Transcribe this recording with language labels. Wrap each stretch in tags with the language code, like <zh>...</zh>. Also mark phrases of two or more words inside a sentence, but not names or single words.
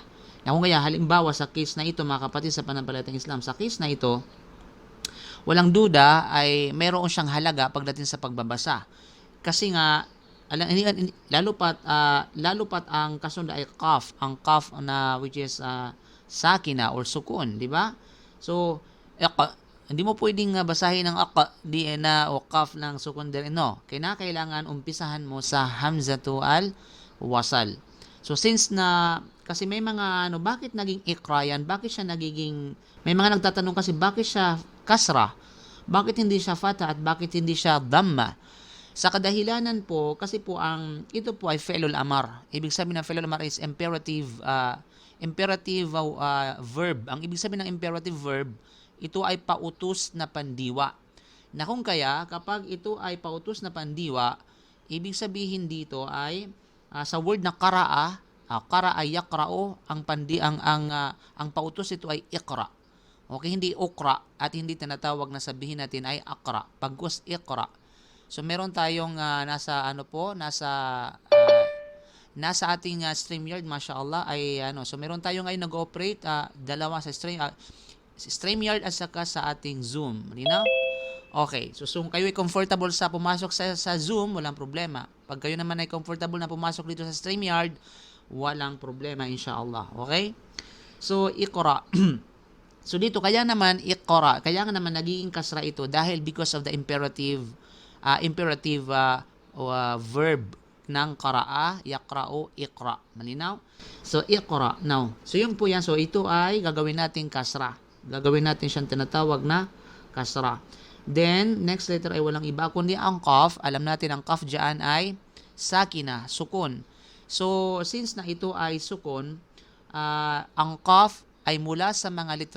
<tl>Kung kaya halimbawa sa case na ito mga kapatid sa pananampalatayang Islam, sa case na ito, walang duda ay mayroon siyang halaga pagdating sa pagbabasa. Kasi nga lalo pat ang kasunod ay qaf, ang qaf na</tl> <en>which is</en> <tl>sakina or sukun, di ba? So hindi mo pwedeng basahin ang di na o qaf ng sukun din, no. Kailangan umpisahan mo sa</tl> <ar>همزة الوصل.</ar> <tl>So since na kasi may mga bakit naging ikra yan? Bakit siya nagiging may mga nagtatanong kasi bakit siya kasra? Bakit hindi siya fatha at bakit hindi siya dhamma? Sa kadahilanan po, kasi po ito po ay</tl> <ar>فعل الأمر.</ar> <tl>Ibig sabihin ng</tl> <ar>فعل الأمر</ar> <tl>is</tl> <en>imperative verb.</en> <tl>Ang ibig sabihin ng</tl> <en>imperative verb,</en> <tl>ito ay pautos na pandiwa. Na kung kaya, kapag ito ay pautos na pandiwa, ibig sabihin dito ay sa word na qara'a,</tl> <ar>قرأ يقرأ,</ar> <tl>ang pautos ito ay iqra. Okay, hindi ukra at hindi tinatawag na sabihin natin ay akra. Pagkus iqra. So meron tayong nasa ating StreamYard, mashallah, ay so meron tayong ngayon nag-ooperate dalawa sa StreamYard at saka sa ating Zoom. Malinaw? Okay, so kayo ay comfortable sa pumasok sa Zoom, walang problema. Pag kayo naman ay comfortable na pumasok dito sa StreamYard, walang problema inshallah. Okay? So iqra. So dito kaya naman iqra, kaya naman nagiging kasra ito dahil</tl> <en>because of the imperative verb</en> <tl>ng</tl> <ar>قرأ، يقرأ، اقرأ.</ar> <tl>Malinaw? So iqra. Now, so yun po yan. So ito ay gagawin natin kasra. Gagawin natin siyang tinatawag na kasra. Then,</tl> <en>next letter</en> <tl>ay walang iba kundi ang qaf. Alam natin ang qaf dyan ay sakina, sukun. So, since na ito ay sukun, ang qaf ay mula sa mga litra.</tl>